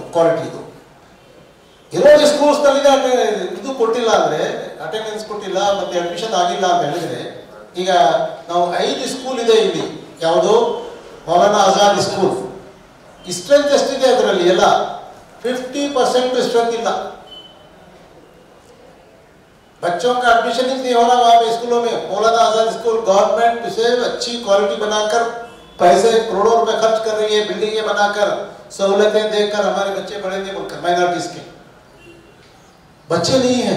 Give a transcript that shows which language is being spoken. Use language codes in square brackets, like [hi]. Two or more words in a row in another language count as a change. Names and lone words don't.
[kn] ಕ್ವಾಲಿಟಿ ಇದು ಇರೋದು ಸ್ಕೂಲ್ಸ್ನಲ್ಲಿ ಇದು ಕೊಟ್ಟಿಲ್ಲ ಅಂದರೆ, ಅಟೆಂಡೆನ್ಸ್ ಕೊಟ್ಟಿಲ್ಲ ಮತ್ತೆ ಅಡ್ಮಿಷನ್ ಆಗಿಲ್ಲ ಅಂತ ಹೇಳಿದ್ರೆ, ಈಗ ನಾವು 5 ಸ್ಕೂಲ್ ಇದೆ ಇಲ್ಲಿ. ಯಾವುದು? ಮೌಲಾನಾ ಆಜಾದ್ ಸ್ಕೂಲ್. ಸ್ಟ್ರೆಂತ್ ಎಷ್ಟಿದೆ ಅದರಲ್ಲಿ? ಎಲ್ಲ 50% स्ट्रेंथ ಇಲ್ಲ. [hi] बच्चों का एडमिशन ही नहीं हो रहा वहाँ पे स्कूलों में. मौलाना आजाद स्कूल गवर्नमेंट से अच्छी क्वालिटी बनाकर पैसे करोड़ों रुपए खर्च कर रही है, बिल्डिंगें बनाकर, सहूलतें देकर हमारे बच्चे पढ़ेंगे. माइनॉरिटीज के बच्चे नहीं हैं.